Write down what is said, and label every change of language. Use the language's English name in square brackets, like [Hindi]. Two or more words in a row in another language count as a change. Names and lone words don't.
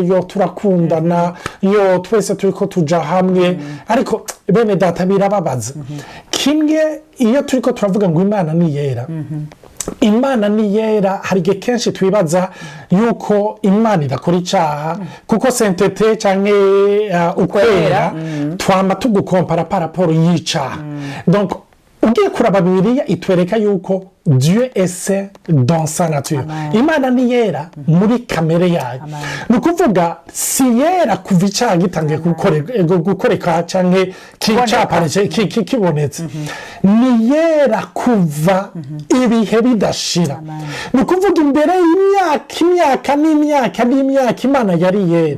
[Rundi] yo turakundana yo twese turiko tuja hamwe ariko bene data birababaza kimwe iyo turiko turavuga ngo Imana ni yera Imana ni yera hari igihe kenshi twibaza yuko Imana idakora icaha kuko sainteté canke ukwera twama tugukompara [French] par rapport [Rundi] y'icaha donc ugiye kuraba Bibiliya itwereka yuko [French] Dieu est saint dans sa nature. [Rundi] Imana ni yera muri kamere yayo. Nukuvuga si yera kuva icaha gitangiye gukoreka canke kicapareje kibonetse. Ni yera kuva ibihe bidashira. Nukuvuga imbere y'imyaka n'imyaka Imana yari yera.